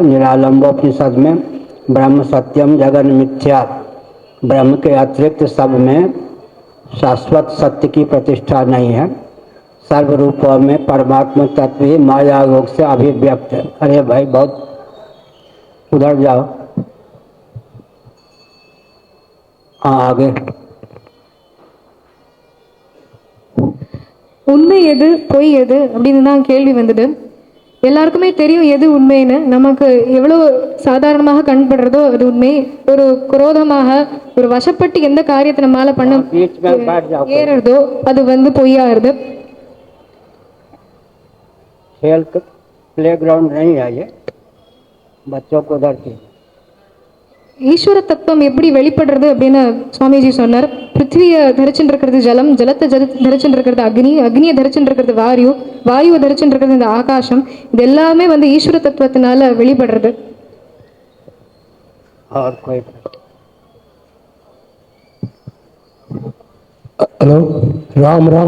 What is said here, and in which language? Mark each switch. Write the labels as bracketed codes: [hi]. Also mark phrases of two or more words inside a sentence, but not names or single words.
[hi] निरालंबोपनिषद में [sa] ब्रह्म सत्यम जगन मिथ्या, [hi] ब्रह्म के अतिरिक्त सब में शाश्वत सत्य की प्रतिष्ठा नहीं है। सर्व रूपों में परमात्मा तत्व ही माया योग से अभिव्यक्त है। अरे भाई बहुत उधर जाओ, हाँ आगे। [ta] உண்மை எது, பொய் எது அப்படின்னு தான் கேள்வி வந்தது. எல்லாருக்குமே தெரியும் எது உண்மைன்னு. நமக்கு எவ்வளோ சாதாரணமாக கண்படுறதோ அது உண்மை. ஒரு குரோதமாக ஒரு வசப்பட்டு எந்த காரியத்தை நம்மளால பண்ண ஏறதோ அது பொய்யாருது. [hi] खेल का प्लेग्राउंड नहीं है ये, बच्चों को उधर की। [ta] ஈஸ்வர தத்துவம் எப்படி வெளிப்படுறது அப்படின்னு சுவாமிஜி சொன்னார். பிருத்திவியை தரிச்சுட்டு இருக்கிறது ஜலம், ஜலத்தை தரிச்சுட்டு இருக்கிறது அக்னி, அக்னியை தரிச்சுட்டு இருக்கிறது வாயு, வாயுவை தரிச்சுட்டு இருக்கிறது இந்த ஆகாசம். இது எல்லாமே ஈஸ்வர தத்துவத்தினால வெளிப்படுறது. ஹலோ, ராம் ராம்.